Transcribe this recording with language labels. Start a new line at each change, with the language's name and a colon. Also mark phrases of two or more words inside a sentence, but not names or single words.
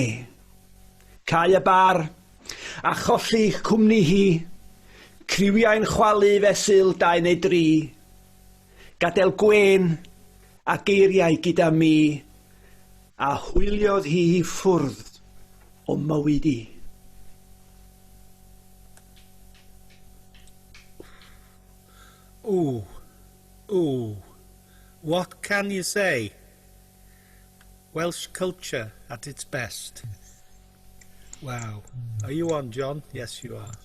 Welsh: Cau y bar, a cholli cwmni hi, criwiau'n chwalu fesul 2 neu 3. Gadael gwen a geiriau gyda mi, a hwyliodd hi ffwrdd o mywyd I.
English: Ooh, ooh, what can you say? Welsh culture at its best. Wow. Are you on, John? Yes, you are.